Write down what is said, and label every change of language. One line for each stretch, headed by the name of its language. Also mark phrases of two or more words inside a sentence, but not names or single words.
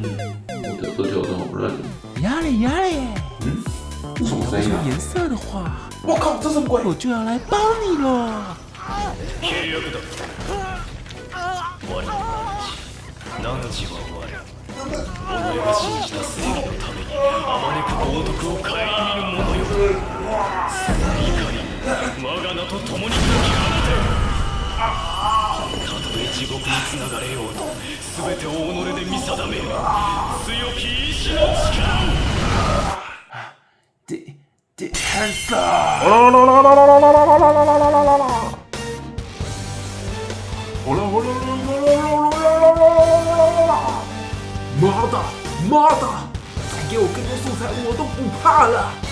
Chinese: 我的喝酒都好乱。压力，这什么声音啊？颜色的话，我靠，这什么鬼？我就要来帮你了。
Japanese: 己が信じた正義のためにあまねく豪徳を顧みぬ者よ。その怒り我が名と共に解き放て。たとえ地獄につながれようと全てを己で見定める強き意志の力を。
Chinese: 妈的！再给我更多素材，我都不怕了。